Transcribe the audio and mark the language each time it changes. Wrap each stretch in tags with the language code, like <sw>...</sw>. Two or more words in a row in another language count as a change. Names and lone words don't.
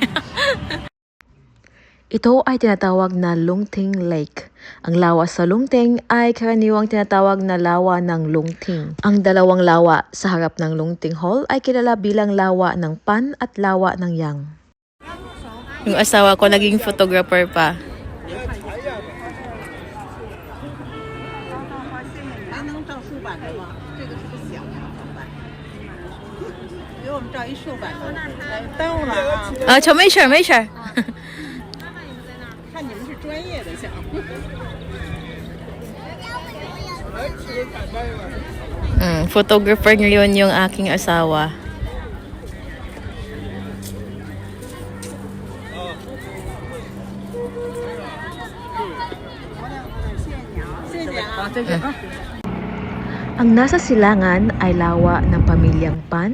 <tl>Ito ay tinatawag na Lungting Lake. Ang lawa sa Lungting ay karaniwang tinatawag na lawa ng Lungting. Ang dalawang lawa sa harap ng Lungting Hall ay kilala bilang lawa ng Pan at lawa ng Yang. Yung asawa ko naging photographer pa.</tl> <zh>저没事没事。看你们是专业的项目。</zh> <tl>Photographer ngayon yung aking asawa. Ang nasa silangan ay lawa ng pamilyang Pan.</tl>